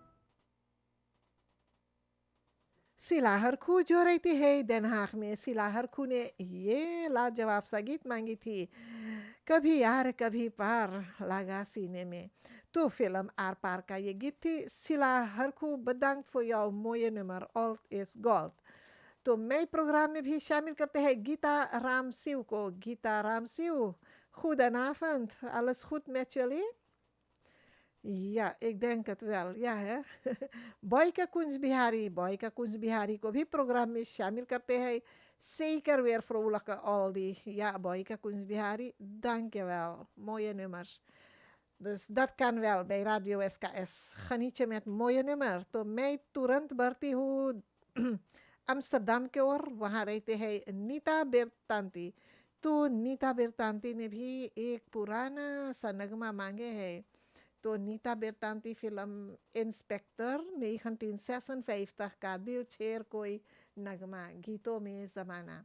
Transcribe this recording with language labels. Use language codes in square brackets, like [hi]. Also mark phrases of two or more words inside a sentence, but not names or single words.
[hns] सिला हरखू जो रहती है den Haag में, सिला हरखू ने ये लाजवाब सा गीत मांगी थी, कभी यार कभी पार लगा सीने में। तो फिल्म आर पार का ये गीत थी। सिला हरखू bedankt voor jouw mooie nummer [en] Alt is Gold। [hns] तो मैं प्रोग्राम में भी शामिल करते हैं गीता रामसिव को। गीता रामसिव, [nl] goedenavond, alles goed met jullie? Ja, ik denk het wel, ja है। [hns] Boyka Kunst Bihari को भी प्रोग्राम में शामिल करते हैं। [nl] Zeker weer vrolijke oldie. Ja, Boyka Kunst Bihari, dankjewel. Mooie nummers. Dus dat kan wel bij Radio SKS. Geniet je met mooie nummer। [hns] तो मैं तुरंत बढ़ती हूँ अम्स्टरडम की ओर। वहाँ रहते हैं नीता बेरतांती। तो नीता बेरतांती ने भी एक पुराना सा नगमा मांगे है। तो नीता बेरतांती फिल्म इंस्पेक्टर 1956 का दिल छेर कोई नगमा, गीतों में ज़माना।